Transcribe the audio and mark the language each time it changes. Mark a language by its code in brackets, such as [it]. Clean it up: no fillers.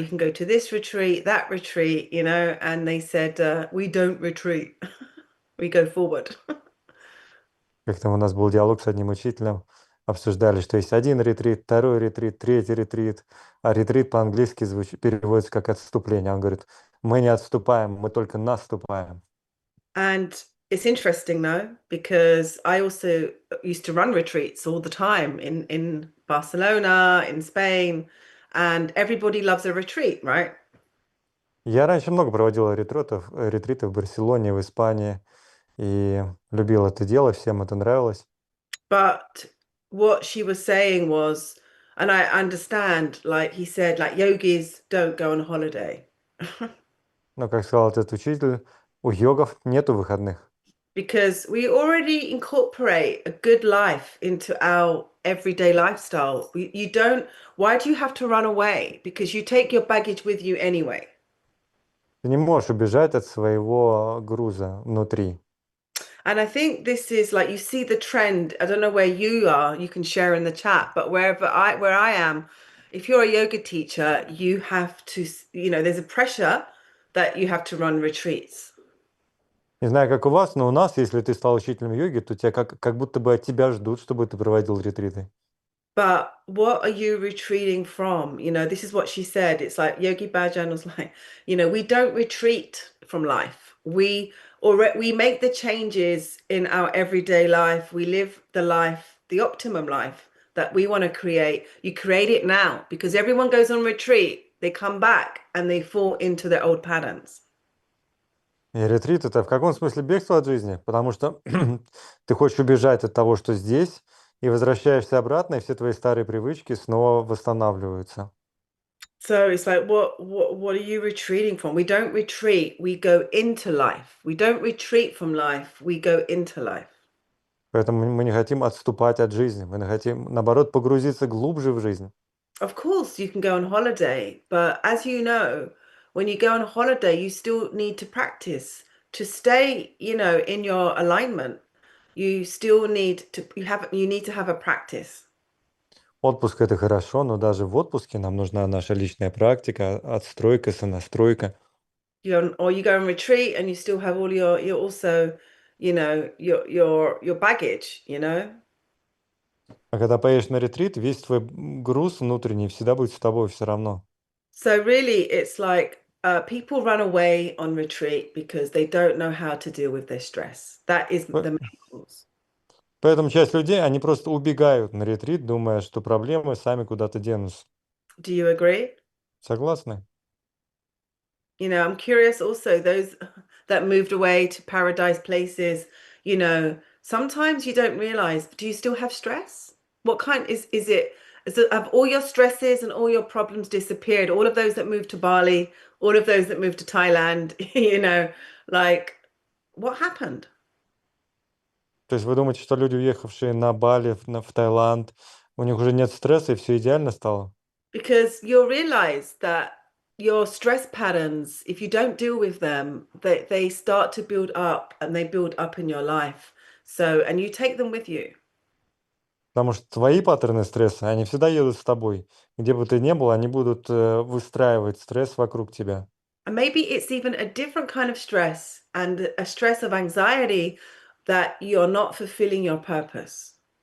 [en] You can go to this retreat, that retreat, and they said, we don't retreat. We go forward. [ru] Как-то у нас был диалог с одним учителем, обсуждали, что есть один ретрит, второй ретрит, третий ретрит, а ретрит по-английски переводится как отступление. Он говорит, мы не отступаем, мы только наступаем. [en] And it's interesting though, because I also used to run retreats all the time in Barcelona, in Spain, and everybody loves a retreat, right? [ru] Я раньше много проводил ретритов в Барселоне, в Испании, и любил это дело, всем это нравилось. [en] But what she was saying was, and I understand, like he said, like yogis don't go on holiday. [ru] Но, как сказал этот учитель, у йогов нету выходных. [en] Because we already incorporate a good life into our everyday lifestyle. Why do you have to run away? Because you take your baggage with you anyway. [ru] Ты не можешь убежать от своего груза внутри. [en] And I think this is like, you see the trend. I don't know where you are, you can share in the chat, but where I am, if you're a yoga teacher, you have to, there's a pressure that you have to run retreats. [ru] Не знаю, как у вас, но у нас, если ты стал учителем йоги, то тебя как будто бы от тебя ждут, чтобы ты проводил ретриты. [en] But what are you retreating from? This is what she said. It's like Yogi Bhajan was like, we don't retreat from life. We make the changes in our everyday life. We live the life, the optimum life that we want to create. You create it now, because everyone goes on retreat. They come back and they fall into their old patterns. [ru] И ретрит — это в каком смысле бегство от жизни? Потому что ты хочешь убежать от того, что здесь, и возвращаешься обратно, и все твои старые привычки снова восстанавливаются. [en] So it's like, what are you retreating from? We don't retreat, we go into life. We don't retreat from life, we go into life. [ru] Поэтому мы не хотим отступать от жизни, мы хотим, наоборот, погрузиться глубже в жизнь. [en] Of course, you can go on holiday, but as you know, when you go on holiday, you still need to practice to stay, in your alignment. You still need to have a practice. [ru] Отпуск — это хорошо, но даже в отпуске нам нужна наша личная практика, отстройка, сонастройка. [en] Or you go on retreat and you still have all you're also, your baggage, [ru] А когда поедешь на ретрит, весь твой груз внутренний всегда будет с тобой все равно. [en] So really, it's like people run away on retreat because they don't know how to deal with their stress. That is the main cause. [ru] Поэтому часть людей, они просто убегают на ретрит, думая, что проблемы сами куда-то денутся. [en] Do you agree? [ru] Согласны? [en] I'm curious also, those that moved away to paradise places, sometimes you don't realize, do you still have stress? What kind is it? Have all your stresses and all your problems disappeared? All of those that moved to Bali, all of those that moved to Thailand, like what happened? [ru] То есть вы думаете, что люди, уехавшие на Бали, в Таиланд, у них уже нет стресса и все идеально стало? [en] Because you'll realize that your stress patterns, if you don't deal with them, they start to build up, and they build up in your life. So, and you take them with you. [ru] Потому что твои паттерны стресса, они всегда едут с тобой. Где бы ты ни был, они будут выстраивать стресс вокруг тебя. [en] And maybe it's even a different kind of stress, and a stress of anxiety that you're not fulfilling your purpose.